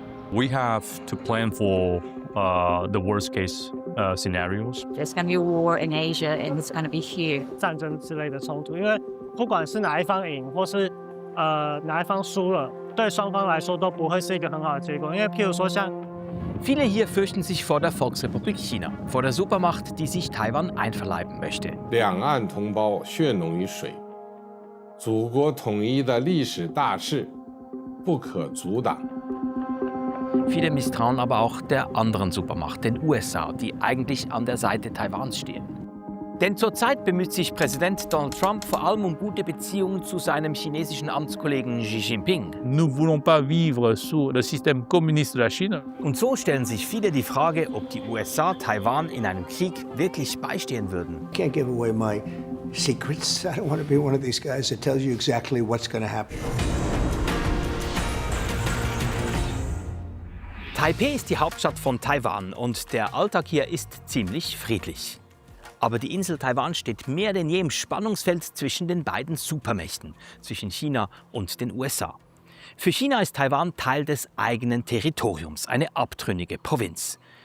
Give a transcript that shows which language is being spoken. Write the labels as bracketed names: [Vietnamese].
[English] We have to plan for the worst case scenarios. There's going to be a war in Asia and it's going to be here. [Chinese] 战争之类的冲突，因为不管是哪一方赢，或是哪一方输了，对双方来说都不会是一个很好的结果。因为譬如说像 [German] Viele hier fürchten sich vor der Volksrepublik China, vor der Supermacht, die sich Taiwan einverleiben möchte. [Chinese] 两岸同胞血浓于水，祖国统一的历史大势不可阻挡。 [German] Viele misstrauen aber auch der anderen Supermacht, den USA, die eigentlich an der Seite Taiwans stehen. Denn zurzeit bemüht sich Präsident Donald Trump vor allem um gute Beziehungen zu seinem chinesischen Amtskollegen Xi Jinping. [French] Nous ne voulons pas vivre sous le système communiste de la Chine. [German] Und so stellen sich viele die Frage, ob die USA Taiwan in einem Krieg wirklich beistehen würden. [English] Can't give away my secrets. I don't want to be one of these guys that tells you exactly what's going to happen. [German] Taipeh ist die Hauptstadt von Taiwan und der Alltag hier ist ziemlich friedlich. Aber die Insel Taiwan steht mehr denn je im Spannungsfeld zwischen den beiden Supermächten, zwischen China und den USA. Für China ist Taiwan Teil des eigenen Territoriums, eine abtrünnige Provinz.